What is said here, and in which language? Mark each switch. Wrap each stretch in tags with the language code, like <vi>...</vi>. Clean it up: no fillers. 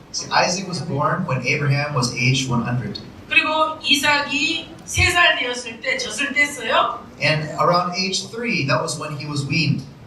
<en>So Isaac was born when Abraham was aged 100.</en> <ko>그리고 이삭이 3살 되었을 때 젖을 뗐어요.</ko> <en>And around age 3, that was when he was weaned.</en>